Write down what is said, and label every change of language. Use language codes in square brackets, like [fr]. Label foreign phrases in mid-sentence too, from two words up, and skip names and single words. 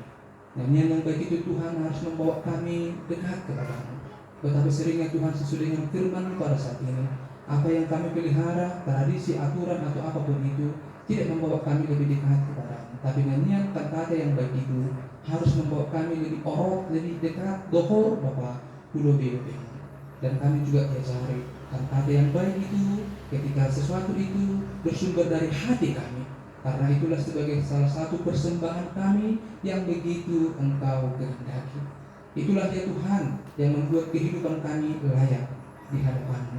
[id] Nyanyian yang baik itu Tuhan harus membawa kami dekat kepada-Mu. Betapa seringnya Tuhan sesuai dengan firman pada saat ini, apa yang kami pelihara, tradisi, aturan atau apapun itu tidak membawa kami lebih dekat kepada-Mu. Tapi nyanyian kata yang baik itu harus membawa kami lebih orok, lebih dekat, dohor Bapa, pulobe. Dan kami juga diajari kata yang baik itu ketika sesuatu itu bersumber dari hati kami. Karena itulah sebagai salah satu persembahan kami yang begitu Engkau kehendaki. Itulah ya Tuhan yang membuat kehidupan kami layak di hadapan-Mu.